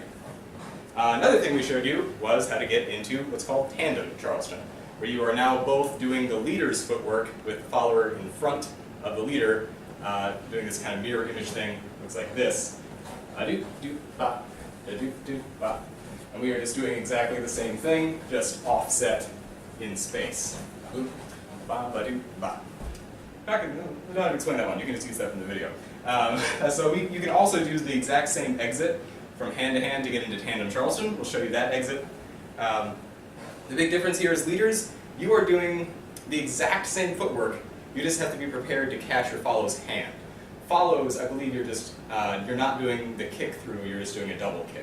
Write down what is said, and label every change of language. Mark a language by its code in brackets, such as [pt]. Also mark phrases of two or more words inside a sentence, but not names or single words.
[en] Another thing we showed you was how to get into what's called tandem Charleston, where you are now both doing the leader's footwork with the follower in front of the leader, doing this kind of mirror image thing. Looks like this. Do, do, ba. Do, do, ba. And we are just doing exactly the same thing, just offset in space. Boop, ba, ba, do, ba. I don't have to explain that one. You can just use that from the video. So you can also use the exact same exit from hand to hand to get into tandem Charleston. We'll show you that exit. The big difference here is leaders, you are doing the exact same footwork. You just have to be prepared to catch your follow's hand. Follows, I believe you're not doing the kick through, you're just doing a double kick.